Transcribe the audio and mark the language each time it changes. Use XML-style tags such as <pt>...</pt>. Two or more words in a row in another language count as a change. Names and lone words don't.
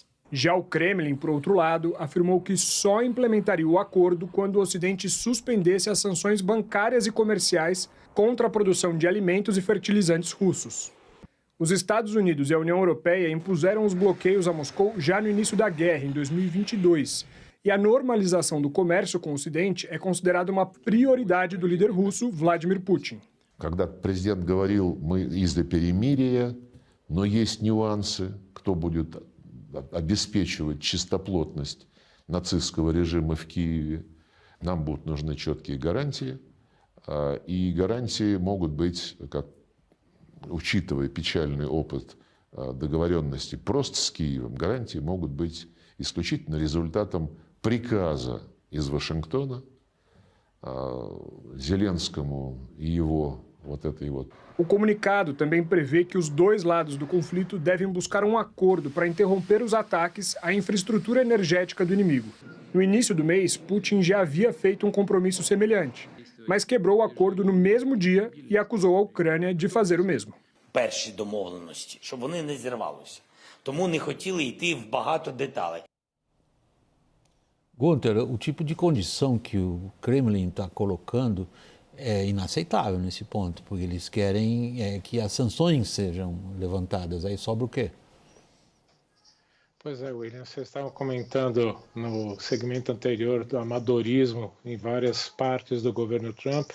<pt>Já o Kremlin, por outro lado, afirmou que só implementaria o acordo quando o Ocidente suspendesse as sanções bancárias e comerciais contra a produção de alimentos e fertilizantes russos. Os Estados Unidos e a União Europeia impuseram os bloqueios a Moscou já no início da guerra, em 2022. E a normalização do comércio com o Ocidente é considerada uma prioridade do líder russo, Vladimir Putin.</pt> <ru>Когда президент говорил, мы из-за перемирия, но есть нюансы, кто будет обеспечивать чистоплотность нацистского режима в Киеве, нам будут нужны четкие гарантии, и гарантии могут быть, как, учитывая печальный опыт договоренности просто с Киевом, гарантии могут быть исключительно результатом приказа из Вашингтона Зеленскому и его вот этой вот.</ru> <pt>O comunicado também prevê que os dois lados do conflito devem buscar um acordo para interromper os ataques à infraestrutura energética do inimigo. No início do mês, Putin já havia feito um compromisso semelhante, mas quebrou o acordo no mesmo dia e acusou a Ucrânia de fazer o mesmo.</pt> <uk>Перші домовленості, щоб вони не зірвалися. Тому не хотіли йти в багато деталей.</uk> <pt>Gunther, o tipo de condição que o Kremlin está colocando é inaceitável nesse ponto, porque eles querem que as sanções sejam levantadas. Aí sobra o quê? Pois é, William, vocês estavam comentando no segmento anterior do amadorismo em várias partes do governo Trump.</pt>